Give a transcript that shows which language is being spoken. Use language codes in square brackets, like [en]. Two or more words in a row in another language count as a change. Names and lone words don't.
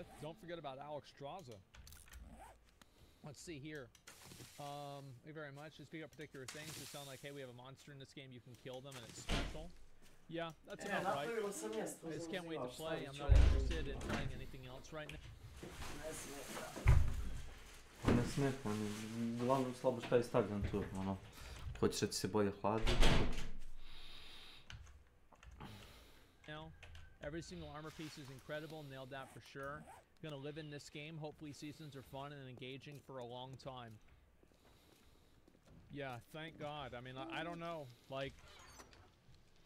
[en] Don't forget about Alex Straza. Let's see here. Thank you very much. Just pick up particular things that sound like, hey, we have a monster in this game, you can kill them, and it's special. Yeah, that's about right. I just can't wait to play. I'm not interested in trying anything else right now. [sr] Ne smeta, uglavnom slabo šta je stavljam tu, ono, hoćeš da ti se bolje hladi. [en] Now, every single armor piece is incredible, nailed that for sure. Gonna live in this game, hopefully seasons are fun and engaging for a long time. Yeah, thank God. I mean, I don't know, like...